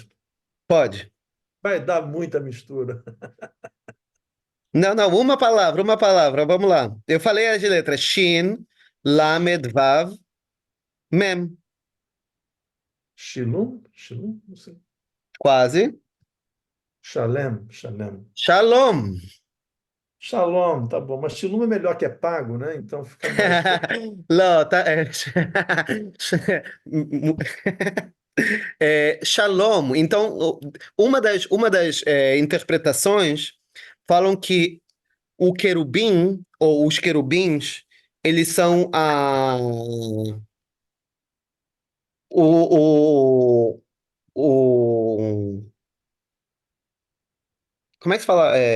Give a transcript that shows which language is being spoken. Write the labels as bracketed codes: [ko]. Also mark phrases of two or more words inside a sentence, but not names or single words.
[pt] Pode. Vai dar muita mistura. Não, não, uma palavra, vamos lá. Eu falei as letras Shin, Lamed, Vav, Mem. Shilum? Shilum? Não sei. Quase. Shalem? Shalem. Shalom. Shalom, tá bom. Mas Shilum é melhor que é pago, né? Então fica mais. Não, tá, Shalom. Então, uma das interpretações falam que o querubim, ou os querubins, eles são o, o, como é que se fala?